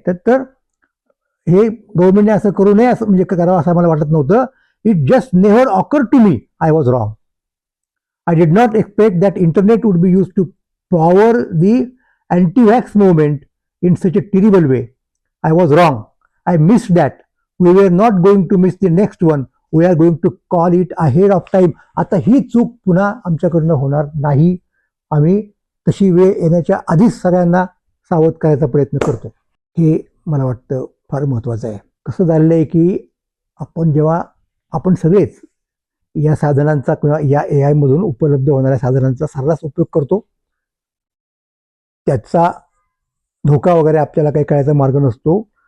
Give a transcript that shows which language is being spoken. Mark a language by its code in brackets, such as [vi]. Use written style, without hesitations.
[mr] तर हे गव्हर्नमेंटने असं करू नये असं म्हणजे करावं असं मला वाटत नव्हतं. [en] It just never occur to me I was wrong. I did not expect that internet would be use to power the anti-vax movement in such a terrible way. I was wrong. I missed that. We were not going to miss the next one. We are going to call it ahead of time. [mr] आता ही चूक पुन्हा आमच्याकडनं होणार नाही. आम्ही तशी वेळ येण्याच्या आधीच सगळ्यांना सावध करायचा प्रयत्न करतो. हे मला वाटतं फार महत्त्वाचं आहे. कसं झालेलं आहे की जेव्हा आपण सगळेच या साधनांचा किंवा या AI मधून उपलब्ध होणाऱ्या साधनांचा सर्रास उपयोग करतो, त्याचा धोका वगैरे आपल्याला काही कळायचा मार्ग नसतो.